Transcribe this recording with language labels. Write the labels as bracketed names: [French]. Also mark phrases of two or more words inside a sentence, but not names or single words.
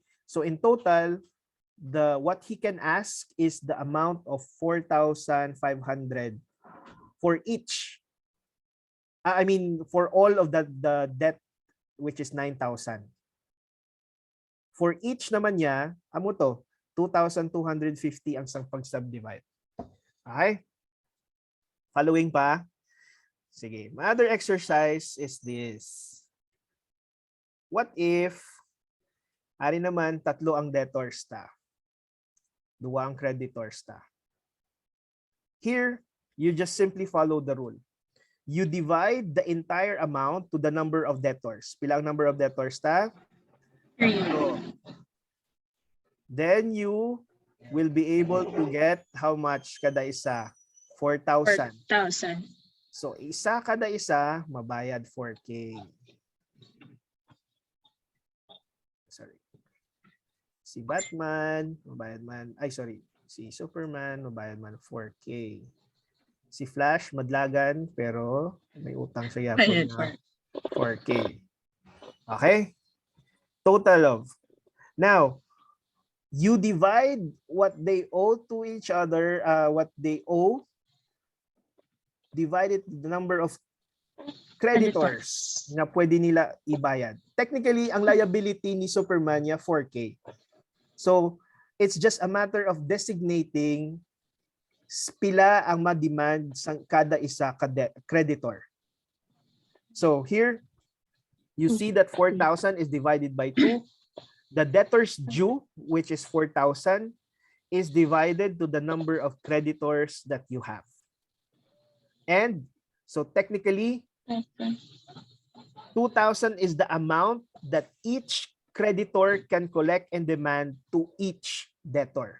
[English] So in total, what he can ask is the amount of 4,500 for each. For all of the debt, which is 9,000. For each [Hiligaynon] naman niya, amo to, 2,250 ang pag-subdivide. [English] Okay? Following pa? [Hiligaynon] Sige. [English] My other exercise is this. What if, [Hiligaynon] ari naman, 3 ang debtors ta. 2 ang creditors ta. [English] Here, you just simply follow the rule. You divide the entire amount to the number of debtors. [Hiligaynon] Pila ang [English] number of debtors [Hiligaynon] ta? 3. [English] Then you will be able to get how much [Hiligaynon] kada isa? [English] 4,000. 4,000. [Hiligaynon] So, isa kada isa, mabayad 4K. [English] Sorry. [Hiligaynon] Si Batman, mabayad man. Si Superman, mabayad man 4K. Si Flash, madlagan, pero may utang siya yapon na 4K. [English] Okay? Total of. Now, you divide what they owe to each other, what they owe, divided the number of creditors [Hiligaynon] na pwede nila ibayad. Technically, ang liability ni Superman niya 4K. [English] So, it's just a matter of designating [Hiligaynon] pila ang ma-demand sa kada isa creditor. [English] So, here, you see that 4,000 is divided by 2. The debtors due, which is 4,000, is divided to the number of creditors that you have. And so technically, 2,000 is the amount that each creditor can collect and demand to each debtor.